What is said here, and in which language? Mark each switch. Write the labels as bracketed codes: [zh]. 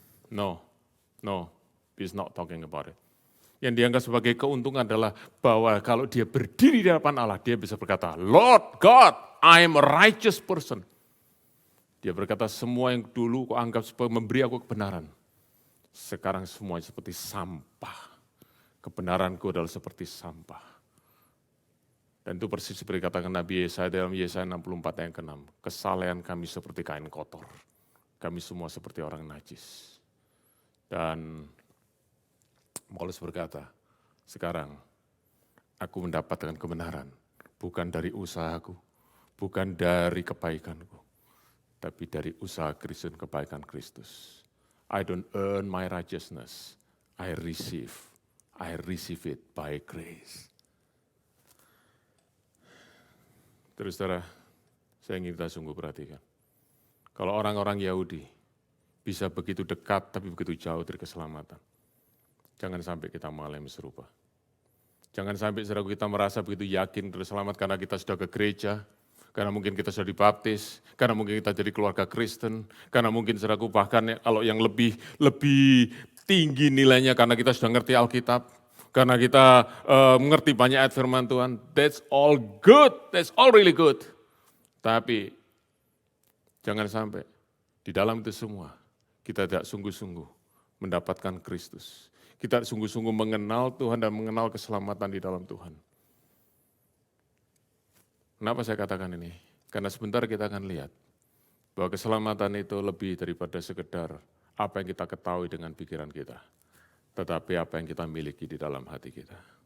[en] No, he's not talking about it. [id] Yang dianggap sebagai keuntungan adalah bahwa kalau dia berdiri di hadapan Allah, dia bisa berkata, [en] Lord God, I am a righteous person. [id] Dia berkata, semua yang dulu kuanggap sebagai memberi aku kebenaran, sekarang semuanya seperti sampah. Kebenaranku adalah seperti sampah. Dan itu persis seperti katakan Nabi Yesaya dalam Yesaya 64 ayat ke-6. Kesalehan kami seperti kain kotor. Kami semua seperti orang najis. Dan Paulus berkata, sekarang aku mendapatkan kebenaran. Bukan dari usahaku, bukan dari kebaikanku, tapi dari usaha Kristus dan kebaikan Kristus. [en] I don't earn my righteousness, I receive it by grace. [id] Terus saudara, saya ingin kita sungguh perhatikan. Kalau orang-orang Yahudi bisa begitu dekat tapi begitu jauh dari keselamatan, jangan sampai kita mengalami serupa. Jangan sampai saudara kita merasa begitu yakin terselamat karena kita sudah ke gereja, Karena mungkin kita sudah dibaptis, karena mungkin kita jadi keluarga Kristen, karena mungkin saudaraku bahkan kalau yang lebih tinggi nilainya karena kita sudah ngerti Alkitab, karena kita mengerti banyak ayat firman Tuhan. [en] That's all good, that's all really good. [id] Tapi jangan sampai di dalam itu semua kita tidak sungguh-sungguh mendapatkan Kristus. Kita sungguh-sungguh mengenal Tuhan dan mengenal keselamatan di dalam Tuhan. Kenapa saya katakan ini? Karena sebentar kita akan lihat bahwa keselamatan itu lebih daripada sekedar apa yang kita ketahui dengan pikiran kita, tetapi apa yang kita miliki di dalam hati kita.